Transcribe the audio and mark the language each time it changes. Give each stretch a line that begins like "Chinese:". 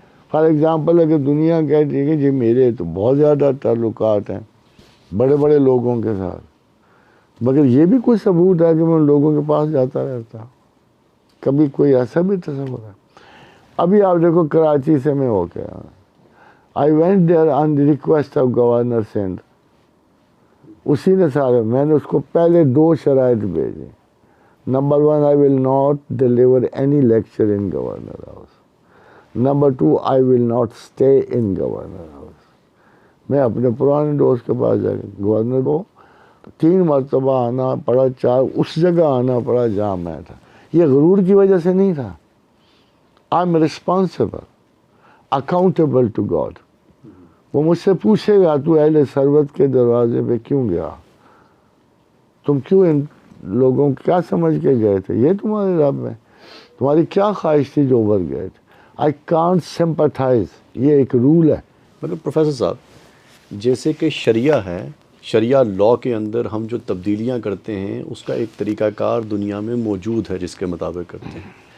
English: for example
Urdu: اگر دنیا کہتی ہے کہ جی میرے تو بہت زیادہ تعلقات ہیں بڑے بڑے لوگوں کے ساتھ، مگر یہ بھی کوئی ثبوت ہے کہ میں ان لوگوں کے پاس جاتا رہتا ہوں؟ کبھی کوئی ایسا بھی تصور ہے؟ ابھی آپ دیکھو کراچی سے میں ہو کے
English: I went there on the request of governor Sindh.
Urdu: اسی نے سارے میں نے اس کو پہلے 2 شرائط بھیجے.
English: نمبر 1 I will not deliver any lecture in Governor House. Number 2 I will not stay in Governor House.
Urdu: میں اپنے پرانے دوست کے پاس جا کے گورنر کو 3 مرتبہ آنا پڑا، 4 اس جگہ آنا پڑا جہاں میں تھا. یہ غرور کی وجہ سے نہیں تھا.
English: I'm responsible, accountable to God.
Urdu: وہ مجھ سے پوچھے گا تو اہل ثروت کے دروازے پہ کیوں گیا؟ تم کیوں ان لوگوں کو کیا سمجھ کے گئے تھے؟ یہ تمہارے رب ہے، تمہاری کیا خواہش تھی جو ابھر گئے تھے؟
English: I can't sympathize.
Urdu: یہ ایک رول ہے. مگر پروفیسر صاحب، جیسے کہ شریعہ ہے، شریعہ لاء کے اندر ہم جو تبدیلیاں کرتے ہیں اس کا ایک طریقہ کار دنیا میں موجود ہے جس کے مطابق کرتے ہیں.